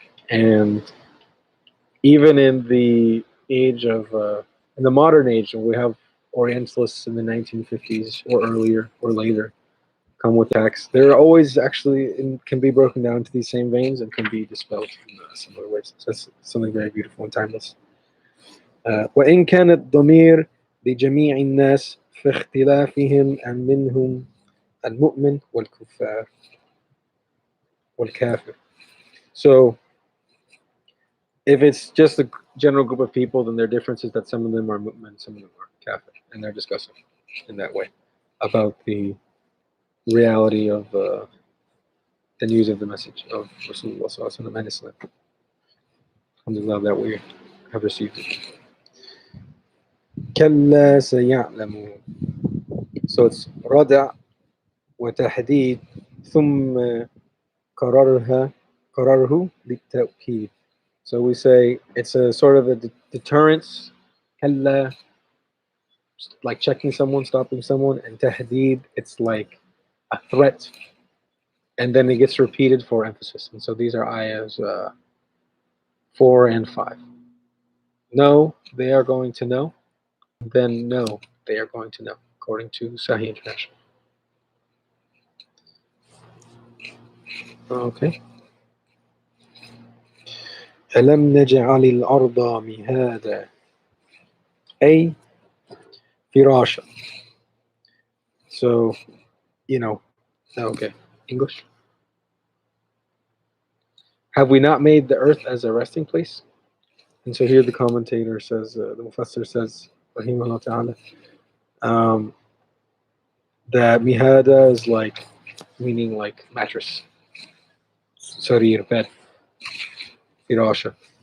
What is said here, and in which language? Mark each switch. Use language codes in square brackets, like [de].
[en] And even in the age of in the modern age, when we have Orientalists in the 1950s or earlier or later come with attacks, they're always actually can be broken down into these same veins and can be dispelled in similar ways. So that's something very beautiful and timeless. [ar] وإن كان الضمير لجميع الناس في اختلافهم أن منهم المؤمن والكافر. [en] So if it's just a general group of people, then their difference is that some of them are mu'min, some of them are kafir, and they're discussing in that way about the reality of the news of the message of Rasulullah sallallahu alaihi wasallam and Islam. Alhamdulillah that we have received it. [ar] كلا سيعلمون. [en] So it's [ar] ردع وتحديد ثم قرره بالتأكيد. [en] So we say it's a sort of a deterrence, كلا, like checking someone, stopping someone, and tahdid, it's like a threat, and then it gets repeated for emphasis. And so these are ayahs 4 and 5. No, they are going to know. Then no, they are going to know, according to Sahih International. Okay. [ar] ألم نجعل الأرض مهادا أي فراشا. [en] So, you know, okay, English. Have we not made the earth as a resting place? And so here the commentator says, the Mufassir says, Rahimahullah Ta'ala, that mihada is like, meaning like mattress, sarir, bed, firasha.